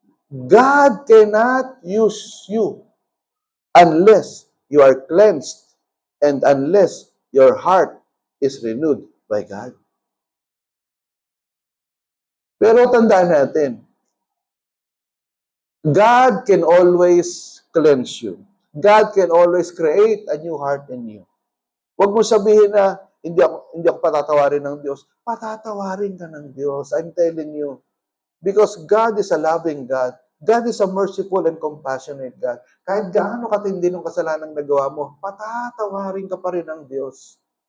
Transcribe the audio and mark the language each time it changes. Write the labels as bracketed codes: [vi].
[en] God cannot use you unless you are cleansed and unless your heart is renewed by God. [tl] Pero tandaan natin, [en] God can always cleanse you. God can always create a new heart in you. [tl] Huwag mo sabihin na, hindi ako patatawarin ng Diyos. Patatawarin ka ng Diyos. [en] I'm telling you. Because God is a loving God. God is a merciful and compassionate God. [tl] Kahit gaano katindi ng kasalanan nagawa mo, patatawarin ka pa rin ng Diyos.